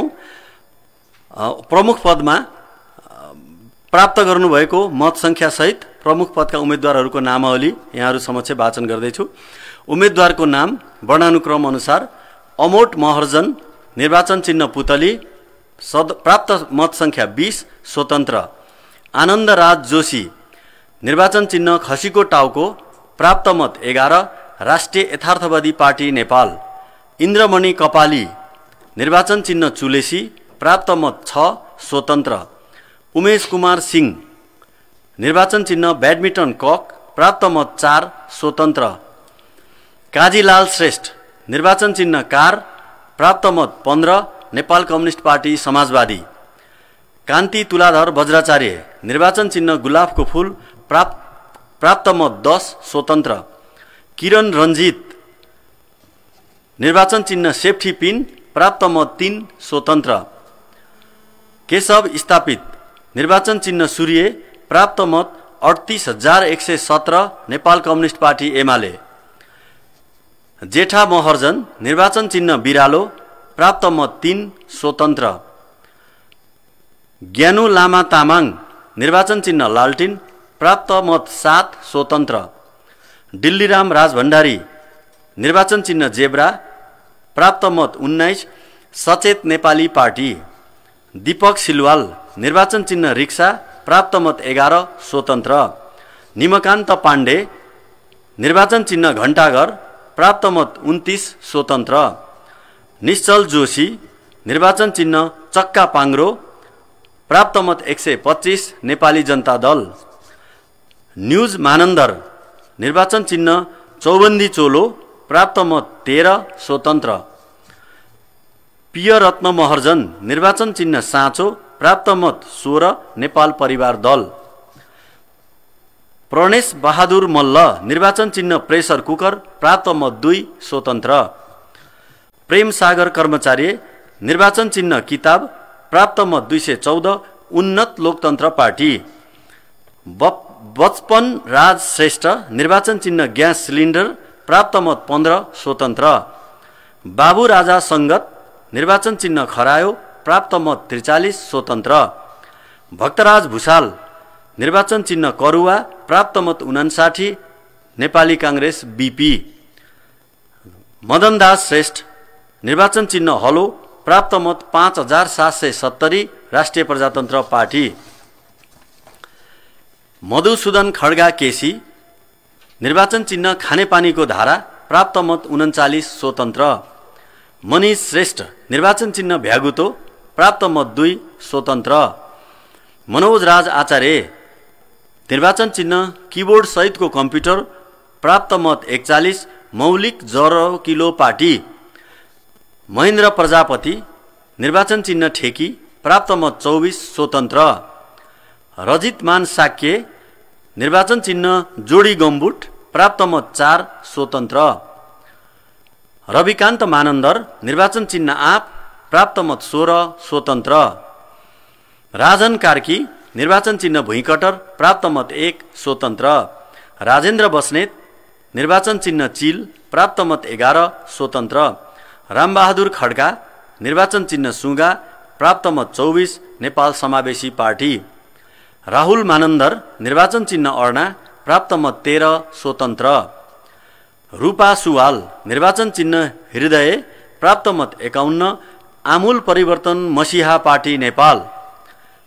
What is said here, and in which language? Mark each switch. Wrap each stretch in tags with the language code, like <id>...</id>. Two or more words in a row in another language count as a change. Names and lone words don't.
<ne>प्रमुख पदमा प्राप्त गर्नुभएको मत संख्या सहित प्रमुख पदका उम्मेदवारहरूको नामावली यहाँहरू समक्ष वाचन गर्दैछु। उम्मेदवारको नाम वर्णानुक्रम अनुसार: अमोट महर्जन, निर्वाचन चिन्ह पुतली, प्राप्त मत संख्या 20 स्वतन्त्र। आनन्दराज जोशी, निर्वाचन चिन्ह खसीको टाउको, प्राप्त मत 11 राष्ट्रिय यथार्थवादी पार्टी नेपाल। इन्द्रमणि कपाली, निर्वाचन चिन्ह चुलेसी, प्राप्त मत 6 स्वतन्त्र। उमेश कुमार सिंह, निर्वाचन चिन्ह</ne> <en>badminton cock,</en> <ne>प्राप्त मत 4 स्वतन्त्र। काजीलाल श्रेष्ठ, निर्वाचन चिन्ह कार, प्राप्त मत 15 नेपाल कम्युनिस्ट पार्टी समाजवादी। कान्ति तुलाधर वज्राचार्य, निर्वाचन चिन्ह गुलाबको फूल, प्राप्त मत 10 स्वतन्त्र। किरण रञ्जित, निर्वाचन चिन्ह</ne> <en>safety pin,</en> <ne>प्राप्त मत 3 स्वतन्त्र। केशव स्थापित, निर्वाचन चिन्ह सूर्य, प्राप्त मत 38,117 नेपाल कम्युनिस्ट पार्टी एमाले। जेठा महर्जन, निर्वाचन चिन्ह बिरालो, प्राप्त मत 3 स्वतन्त्र। ज्ञानु लामा तामाङ, निर्वाचन चिन्ह लालटिन, प्राप्त मत 7 स्वतन्त्र। दिल्लीराम राजभण्डारी, निर्वाचन चिन्ह जेब्रा, प्राप्त मत 19 सचेत नेपाली पार्टी। दीपक सिलवाल, निर्वाचन चिन्ह रिक्सा, प्राप्त मत 11 स्वतन्त्र। निमकान्त पाण्डे, निर्वाचन चिन्ह घण्टाघर, प्राप्त मत 29 स्वतन्त्र। निश्चल जोशी, निर्वाचन चिन्ह चक्का पाङ्रो, प्राप्त मत 125 नेपाली जनता दल। न्युज मानन्दर, निर्वाचन चिन्ह चौबन्दी चोलो, प्राप्त मत 13 स्वतन्त्र। पियरत्न महर्जन, निर्वाचन चिन्ह साँचो, प्राप्त मत 16 नेपाल परिवार दल। प्रणेश बहादुर मल्ल, निर्वाचन चिन्ह</ne> <en>pressure cooker,</en> <ne>प्राप्त मत 2 स्वतन्त्र। प्रेम सागर कर्मचारी, निर्वाचन चिन्ह किताब, प्राप्त मत 214 उन्नत लोकतन्त्र पार्टी। बचपन राज श्रेष्ठ, निर्वाचन चिन्ह</ne> <en>gas cylinder,</en> <ne>प्राप्त मत 15 स्वतन्त्र। बाबु राजा सङ्गत, निर्वाचन चिन्ह खरायो, प्राप्त मत 43 स्वतन्त्र। भक्तराज भूषाल, निर्वाचन चिन्ह करुवा, प्राप्त मत 59 नेपाली काङ्ग्रेस बीपी। मदनदास श्रेष्ठ, निर्वाचन चिन्ह हलो, प्राप्त मत 5770 राष्ट्रिय प्रजातन्त्र पार्टी। मधुसूदन खड्गा केसी, निर्वाचन चिन्ह खानेपानीको धारा, प्राप्त मत 39 स्वतन्त्र। मनिष श्रेष्ठ, निर्वाचन चिन्ह भ्यागुतो, प्राप्त मत 2 स्वतन्त्र। मनोज राज आचार्य, निर्वाचन चिन्ह किबोर्ड सहितको कम्प्युटर, प्राप्त मत 41 मौलिक जरो किलो पार्टी। महेन्द्र प्रजापति, निर्वाचन चिन्ह ठेकी, प्राप्त मत 24 स्वतन्त्र। रजित मान साक्य, निर्वाचन चिन्ह जोडी गम्बुट, प्राप्त मत 4 स्वतन्त्र। रविकान्त मानन्दर, निर्वाचन चिन्ह आँप, प्राप्त मत 16 स्वतन्त्र। राजन कार्की, निर्वाचन चिन्ह भुइँकटर, प्राप्त मत 1 स्वतन्त्र। राजेन्द्र बस्नेत, निर्वाचन चिन्ह चिल, प्राप्त मत 11 स्वतन्त्र। रामबहादुर खड्का, निर्वाचन चिन्ह सुगा, प्राप्त मत 24 नेपाल समावेशी पार्टी। राहुल मानन्दर, निर्वाचन चिन्ह अर्ना, प्राप्त मत 13 स्वतन्त्र। रूपा सुवाल, निर्वाचन चिन्ह हृदय, प्राप्त मत 51 आमूल परिवर्तन मसिहा पार्टी नेपाल।</ne>